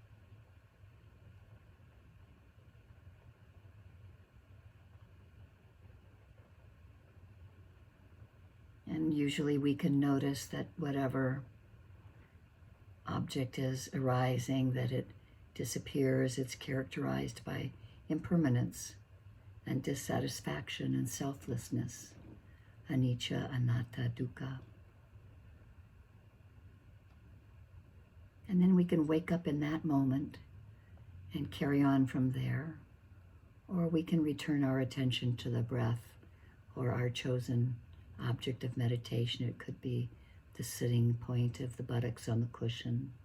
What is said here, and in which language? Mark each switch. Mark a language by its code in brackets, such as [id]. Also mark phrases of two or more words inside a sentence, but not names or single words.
[en] And usually we can notice that whatever object is arising, that it disappears. It's characterized by impermanence and dissatisfaction and selflessness, [pi] anicca, anatta, dukkha. [en] And then we can wake up in that moment and carry on from there, or we can return our attention to the breath or our chosen object of meditation. It could be the sitting point of the buttocks on the cushion.